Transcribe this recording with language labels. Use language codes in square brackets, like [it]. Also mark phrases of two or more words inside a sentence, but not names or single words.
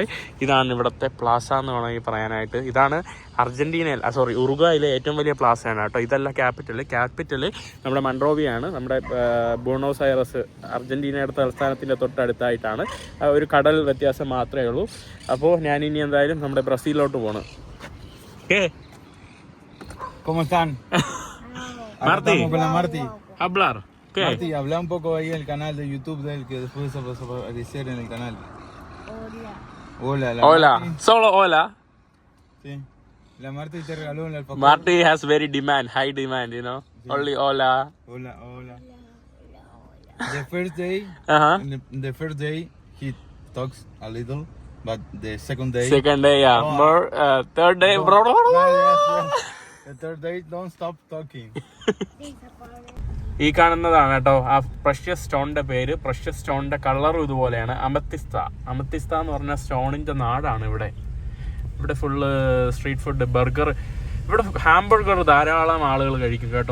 [ml] ഇതാണ് ഇവിടുത്തെ പ്ലാസ എന്ന് വേണമെങ്കിൽ പറയാനായിട്ട്. ഇതാണ് ഉറുഗ്വായിലെ ഏറ്റവും വലിയ പ്ലാസയാണ് കേട്ടോ. ഇതല്ല ക്യാപിറ്റൽ നമ്മുടെ മൺറോവിയാണ്. നമ്മുടെ ബൂണോസ് ഐറസ് അർജന്റീനയുടെ തലസ്ഥാനത്തിൻ്റെ തൊട്ടടുത്തായിട്ടാണ്. ഒരു കടൽ വ്യത്യാസം മാത്രമേ ഉള്ളൂ. അപ്പോൾ ഞാനിനി എന്തായാലും നമ്മുടെ ബ്രസീലിലോട്ട് പോകണം. [es] Marti, con la Marti. hablar. ¿Qué? Marti, habla un poco ahí en el canal de YouTube de él, que después se va a aparecer en el canal. Hola. Hola. Marti. Solo hola. Sí. La Marti te regaló un alfajor. [en] Marti has very high demand, you know. [es] Sí. [en] Only hola. [es] Hola. [en] The first day, in the first day, he talks a little, but the second day. Yeah. More. Third day, bro. Yes. The third day, don't stop talking. [ml] ഈ കാണുന്നതാണ് കേട്ടോ ആ [en] precious stoneിന്റെ [ml] പേര്. [en] precious stoneിന്റെ [ml] കളറും ഇതുപോലെയാണ്. അമത്തിസ്ത എന്ന് പറഞ്ഞ സ്റ്റോണിന്റെ നാടാണ് ഇവിടെ. ഇവിടെ [en] full street food, [ml] ബർഗർ. ഇവിടെ ഹാംബർഗർ ധാരാളം ആളുകൾ കഴിക്കും കേട്ടോ.